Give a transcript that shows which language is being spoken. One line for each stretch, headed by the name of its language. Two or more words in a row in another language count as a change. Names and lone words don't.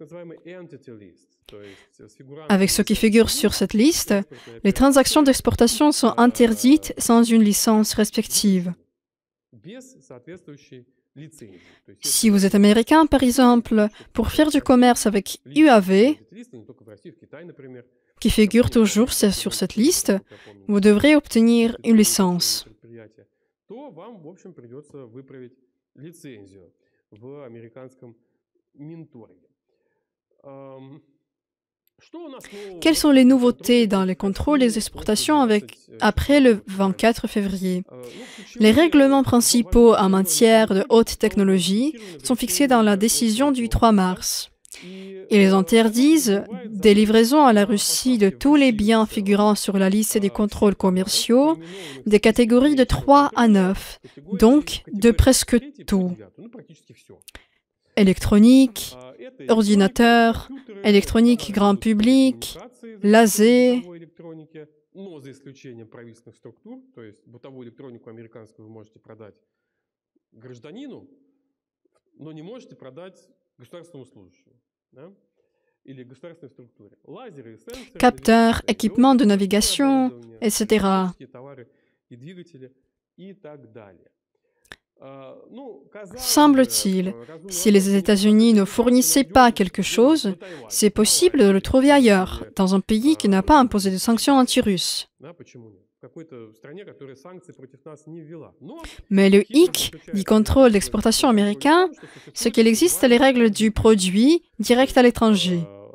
French: Avec ce qui figure sur cette liste, les transactions d'exportation sont interdites sans une licence respective. Si vous êtes américain, par exemple, pour faire du commerce avec UAV, qui figure toujours sur cette liste, vous devrez obtenir une licence.
Russian: то вам, в общем, придется выправить лицензию в американском Минторге.
French: Quelles sont les nouveautés dans les contrôles des exportations après le 24 février? Les règlements principaux en matière de haute technologie sont fixés dans la décision du 3 mars. Ils interdisent des livraisons à la Russie de tous les biens figurant sur la liste des contrôles commerciaux des catégories de 3 à 9, donc de presque tout. Électronique, ordinateur, électronique grand public, laser.
Russian: Но за исключением правительственных структур, то есть бытовую электронику американскую вы можете продать гражданину, но не можете продать государственному служащему, да? Или государственной структуре. Лазеры, сенсоры,
French: Capteurs, équipements de navigation, etc.
Russian: товары и двигатели и так далее.
French: Semble-t-il, si les États-Unis ne fournissaient pas quelque chose, c'est possible de le trouver ailleurs, dans un pays qui n'a pas imposé de sanctions anti-russes. Mais le hic du contrôle d'exportation américain, c'est qu'il existe les règles du produit direct à l'étranger.